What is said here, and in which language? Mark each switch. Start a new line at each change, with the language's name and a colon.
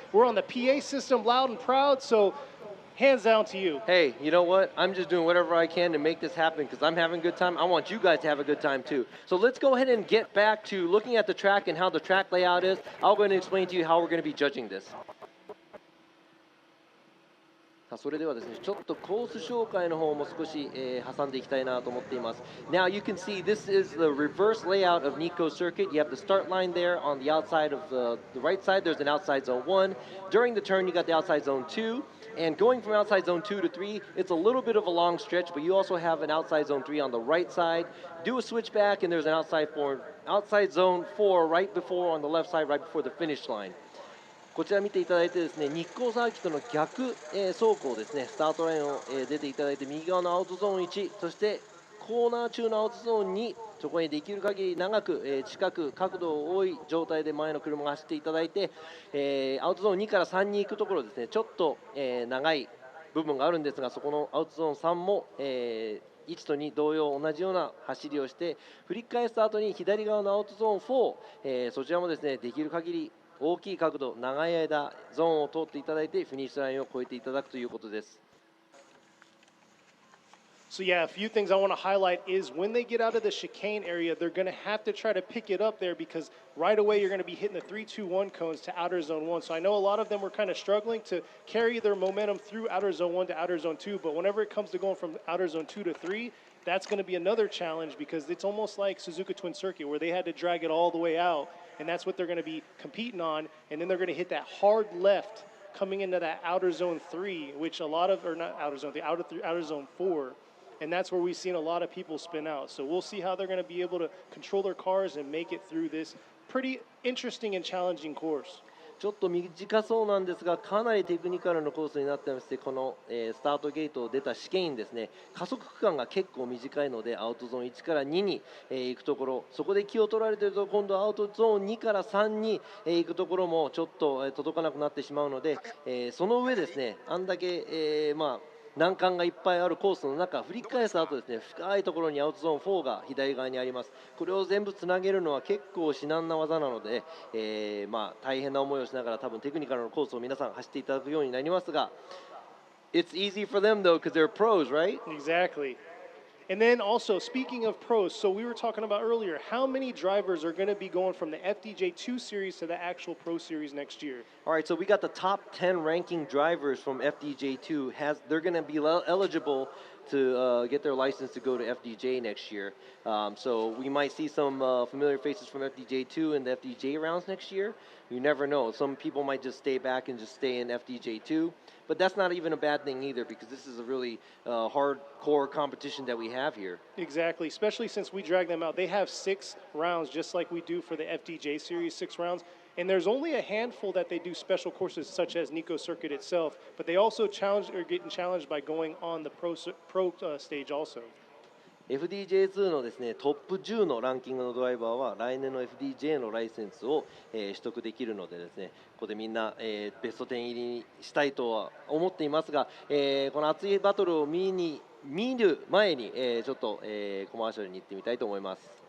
English: We're on the PA system, loud and proud. So, hands down to you. Hey, you know what? I'm just doing whatever I can to make this happen because I'm having a good time. I want you guys to have a good time too. So let's go ahead and get back to looking at the track and how the track layout is. I'm going to explain to you how we're going to be judging this.
Japanese: それではですね、ちょっとコース紹介の方も少し、挟んでいきたいなと思っています。
English: Now you can see this is the reverse layout of Nikko Circuit. You have the start line there on the outside of the right side. There's an outside zone 1. During the turn, you got the outside zone 2. And going from outside zone 2 to 3, it's a little bit of a long stretch, but you also have an outside zone 3 on the right side. Do a switchback, and there's an outside zone 4 right before on the left side, right before the finish line.
Japanese: こちら見ていただいてですね、日光サーキットの逆、走行ですね、スタートラインを、出ていただいて右側のアウトゾーン1、そしてコーナー中のアウトゾーン2、そこにできる限り長く、近く角度多い状態で前の車が走っていただいて、アウトゾーン2から3に行くところですね、ちょっと、長い部分があるんですが、そこのアウトゾーン3も、1と2同様同じような走りをして振り返した後に左側のアウトゾーン4、そちらもですねできる限り大きい角度長い間ゾーンを通っていただいてフィニッシュラインを越えていただくということです。
English: So yeah, a few things I want to highlight is when they get out of the chicane area, they're going to have to try to pick it up there because right away you're going to be hitting the 3-2-1 cones to outer zone 1. So I know a lot of them were kind of struggling to carry their momentum through outer zone 1 to outer zone 2, but whenever it comes to going from outer zone 2 to 3, that's going to be another challenge because it's almost like Suzuka Twin Circuit where they had to drag it all the way out, and that's what they're going to be competing on, and then they're going to hit that hard left coming into that outer zone 3, which a lot of, or not outer zone 3, outer zone 4. And that's where we've seen a lot of people spin out. So we'll see how they're going to be able to control their cars and make it through this pretty interesting and challenging course.
Japanese: ちょっと短そうなんですがかなりテクニカルのコースになってましてこの、スタートゲートを出た試験ですね加速区間が結構短いのでアウトゾーン1から2に、行くところそこで気を取られていると今度アウトゾーン2から3に、行くところもちょっと、届かなくなってしまうので、その上ですねあんだけ、難関がいっぱいあるコースの中振り返した後ですね深いところにアウトゾーン4が左側にありますこれを全部つなげるのは結構至難な技なので、大変な思いをしながら多分テクニカルのコースを皆さん走っていただくようになりますが
English: It's easy for them though because they're pros, right? Exactly. And then also, speaking of pros, so we were talking about earlier, how many drivers are going to be going from the FDJ2 series to the actual Pro Series next year? All right, so we got the top 10 ranking drivers from FDJ2. They're going to be eligible to get their license to go to FDJ next year. So we might see some familiar faces from FDJ2 and the FDJ rounds next year. You never know. Some people might just stay back and just stay in FDJ2. But that's not even a bad thing either because this is a really hardcore competition that we have here. Exactly, especially since we drag them out. They have 6 rounds just like we do for the FDJ series, 6 rounds. And there's only a handful that they do special courses such as Nikko Circuit itself. But they also are getting challenged by going on the pro stage also.
Japanese: FDJ2 のですねトップ10のランキングのドライバーは来年の FDJ のライセンスを、取得できるのでですねここでみんな、ベスト10入りしたいとは思っていますが、この熱いバトルを見る前に、ちょっと、コマーシャルに行ってみたいと思います。